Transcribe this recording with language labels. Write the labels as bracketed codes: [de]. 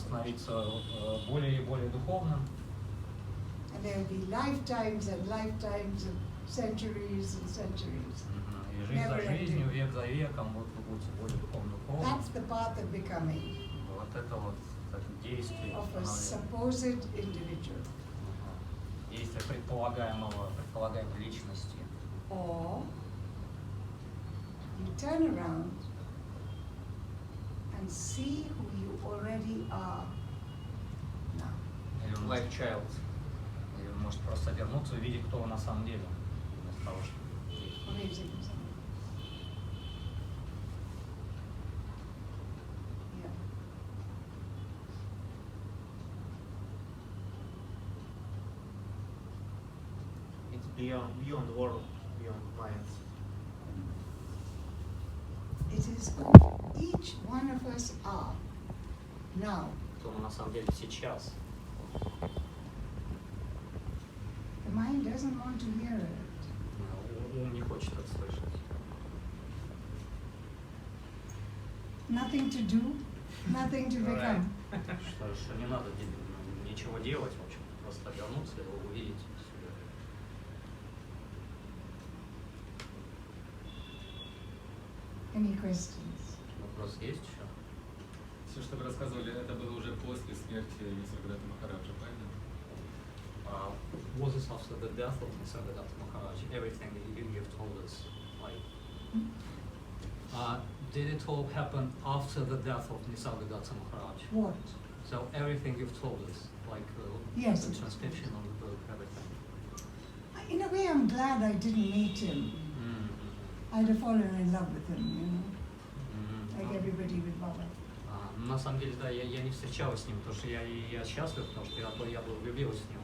[ru] становиться более и более духовным, [en] And there will be lifetimes and lifetimes of centuries and centuries. [ru] и жизнь [en] Never [ru] за жизнью, [en] ending. [ru] век за веком, вот вы будете более духовным. [en] That's the path of becoming [ru] Вот это вот так, действие, [en] of a [ru] становление. [en] supposed individual. [ru] Действие предполагаемой личности. [en] Or you turn around and see who you already are now. [ru] Или он, [en] Like child. [ru] или он может просто обернуться и увидеть, кто вы на самом деле. Вместо того, чтобы действовать. [en] Amazing, isn't it? Yeah. It's beyond world, beyond minds. It is each one of us are now. [ru] Кто мы на самом деле сейчас. [en] The mind doesn't want to hear it. [ru] Ум не хочет это слышать. [en] Nothing to do, nothing to become. [ru] Что не надо ничего делать, в общем, просто обернуться и увидеть себя. [en] Any questions? [ru] Вопрос есть еще? Все, что вы рассказывали, это было уже после смерти Нисаргадата Махараджа, правильно? [en] Was it after the death of Nisargadatta Maharaj? Everything you've told us, like, did it all happen after the death of Nisargadatta Maharaj? What? So everything you've told us, like Yes. the transcription of the book, everything. In a way, I'm glad I didn't meet him. I'd have fallen in love with him, you know, like everybody with Baba. [ru] На самом деле, да, я не встречалась с ним, потому что я счастлив, потому что я был влюбилась в него.